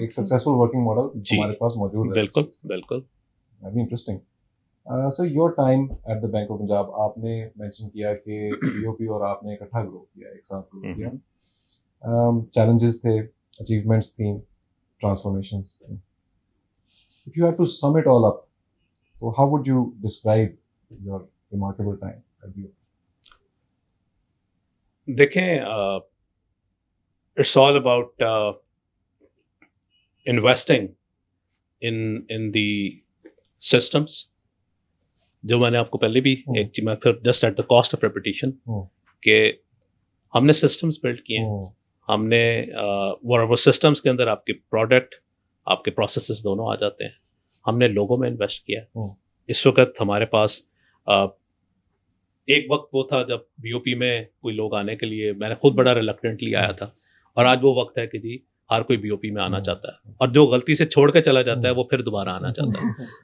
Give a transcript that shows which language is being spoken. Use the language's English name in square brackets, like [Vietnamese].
[Urdu] ایک successful working model ہمارے پاس موجود ہے. بالکل بالکل. Very interesting. [English] sir your time at the bank of Punjab, [Urdu] آپ نے مینشن کیا کہ بی او پی اور آپ نے اکٹھا گرو کیا, ایک ساتھ گرو کیا. چیلنجز تھے, اچیومنٹس تھیں, ٹرانسفارمیشنس تھیں. [English] If you had to sum it all up, so how would you describe your remarkable time at BOP? [Urdu] دیکھیں, [English] it's all about investing in the systems. [Urdu] جو میں نے آپ کو پہلے بھی ایک میں پھر [English] just at the cost of repetition [Urdu] کہ ہم نے سسٹمس بلڈ کیے ہیں, ہم نے وہ سسٹمس کے اندر آپ کے پروڈکٹ, آپ کے پروسیسز دونوں آ جاتے ہیں. ہم نے لوگوں میں انویسٹ کیا. اس وقت ہمارے پاس ایک وقت وہ تھا جب بی او پی میں کوئی لوگ آنے کے لیے میں نے خود بڑا ریلکٹنٹلی آیا تھا, اور آج وہ وقت ہے کہ جی ہر کوئی بی او پی میں آنا چاہتا ہے, اور جو غلطی سے چھوڑ کے چلا جاتا ہے وہ پھر دوبارہ آنا چاہتا ہے.